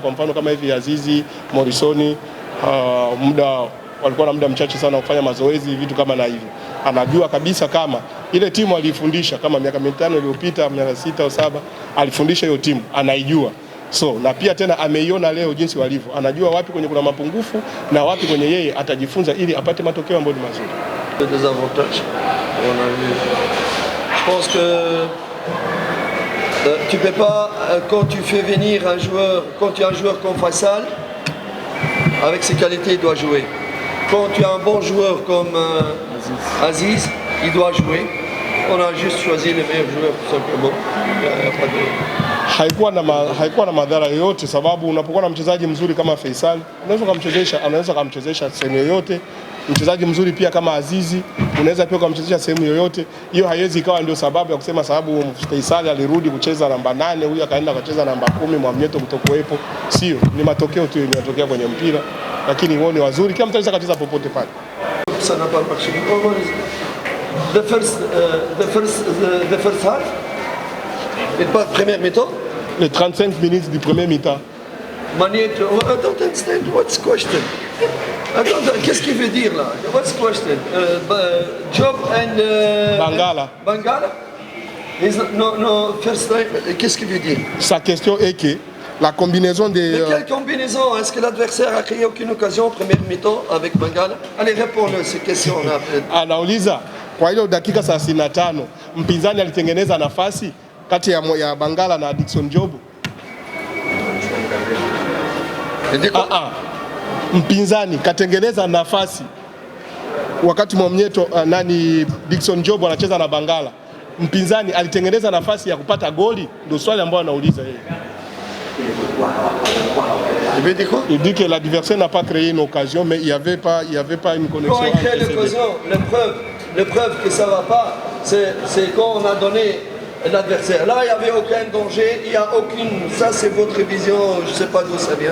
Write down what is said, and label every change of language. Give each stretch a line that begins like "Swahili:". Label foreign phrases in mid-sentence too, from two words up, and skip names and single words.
Swahili: Kwa mfano kama hivi Azizi, Morrison, walikuwa na muda mchache sana kufanya mazoezi, vitu kama na hivyo. Anajua kabisa kama ile timu alifundisha kama miaka 5 iliyopita, miaka 6 au 7 alifundisha hiyo timu, anaijua. So na pia tena ameiona leo jinsi walivyo. Anajua wapi kwenye kuna mapungufu na wapi kwenye yeye atajifunza ili apate matokeo ambayo ni mazuri.
French: Des avantages. On a vu. Je pense que tu peux pas, quand tu fais venir un joueur, quand tu as un joueur comme Faisal, avec ses qualités, il doit jouer. Quand tu as un bon joueur comme Aziz, il doit jouer. On a juste choisi les meilleurs joueurs tout simplement.
Swahili: Haikuwa na madhara yoyote, sababu unapokuwa na mchezaji mzuri kama Faisal, anaweza kumchezesha sehemu yoyote. Mchezaji mzuri pia kama Azizi, unaweza pia kumchezesha sehemu yoyote. Hiyo haiwezi ikawa ndio sababu ya kusema sababu Faisal alirudi kucheza namba 8, huyu akaenda kucheza namba 10, Mwamnyeto kutokuwepo. Sio, ni matokeo tu yanatokea kwenye mpira, lakini wao ni wazuri, kila mtu anaweza kucheza popote pale.
French: Ça n'a pas marché.
English: The first half.
French: Et pas première mi-temps. Les 35 minutes du premier mi-temps.
English: Magneto, I don't understand what's question.
French: Qu'est-ce qu'il veut dire là?
English: What's question? Job and Bangala. Bangala? No, first time.
French: Qu'est-ce qu'il veut dire? Sa question est que la combinaison des... Mais quelle combinaison? Est-ce que l'adversaire a créé aucune occasion en première mi-temps avec Bangala? Allez, réponds-le ces questions.
Swahili: Anauliza kwa ile dakika 35 mpinzani alitengeneza nafasi kati ya Bangala na Dickson Job. Mpinzani katengeneza nafasi wakati Mwamnyeto Dickson Job anacheza na Bangala. Mpinzani alitengeneza nafasi ya kupata goli, ndio swali ambalo anauliza yeye.
French: Il dit que l'adversaire n'a pas créé une occasion, mais il y avait pas une connexion. Quand il crée l'occasion, la preuve que ça va pas, c'est quand on a donné l'adversaire. Là, il n'y avait aucun danger, il n'y a aucune... Ça, c'est votre vision, je ne sais pas d'où ça vient.